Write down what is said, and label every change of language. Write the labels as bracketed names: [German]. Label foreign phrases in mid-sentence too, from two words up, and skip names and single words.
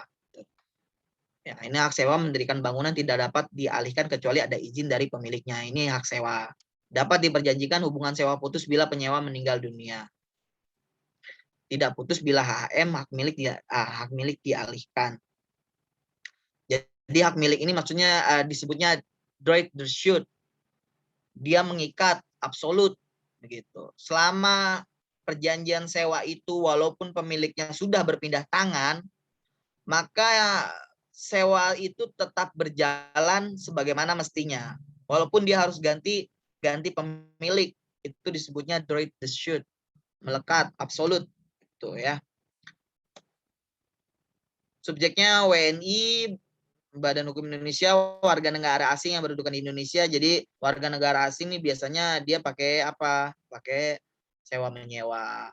[Indonesian] Ya, ini hak sewa mendirikan bangunan tidak dapat dialihkan kecuali ada izin dari pemiliknya. Ini hak sewa. Dapat diperjanjikan hubungan sewa putus bila penyewa meninggal dunia. Tidak putus bila HM hak milik dialihkan. Jadi hak milik ini maksudnya disebutnya [French] droit de suite. [Indonesian] Dia mengikat absolut begitu. Selama perjanjian sewa itu walaupun pemiliknya sudah berpindah tangan, maka sewa itu tetap berjalan sebagaimana mestinya. Walaupun dia harus ganti pemilik, itu disebutnya [French] droit de suite, [Indonesian] melekat absolut itu, ya. Subjeknya WNI, Badan Hukum Indonesia, warga negara asing yang berkedudukan di Indonesia. Jadi warga negara asing ini biasanya dia pakai apa? Pakai sewa menyewa.